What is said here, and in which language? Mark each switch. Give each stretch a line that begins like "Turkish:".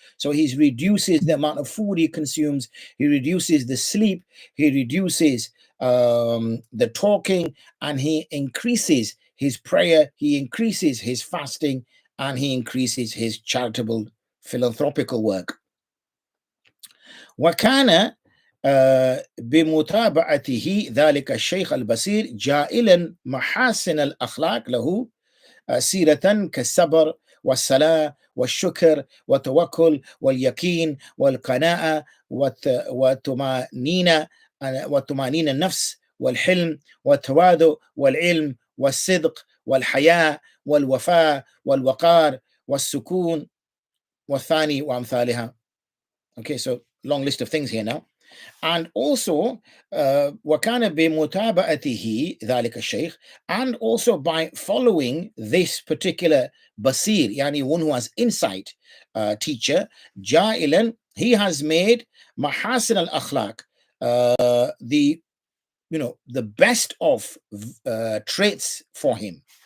English: So he reduces the amount of food he consumes, he reduces the sleep, he reduces the talking, and he increases his prayer, he increases his fasting, and he increases his charitable philanthropical work.
Arabic: وكان بمتابعته ذلك الشيخ البصير جائلا محاسن الأخلاق له سيرة كالصبر والصلاة والشكر والتوكل واليقين والقناعة والطمأنينة النفس والحلم والتواضع والعلم والصدق والحياء والوفاء والوقار والسكون والثاني وأمثالها.
English: Okay, so long list of things here now. And also,
Arabic: وَكَانَ بِمُتَابَعَتِهِ ذَلِكَ الشَّيْخ,
English: and also by following this particular basir, yani one who has insight, teacher,
Arabic: جائلا,
English: he has made mahasin al-akhlaq, the best of traits for him.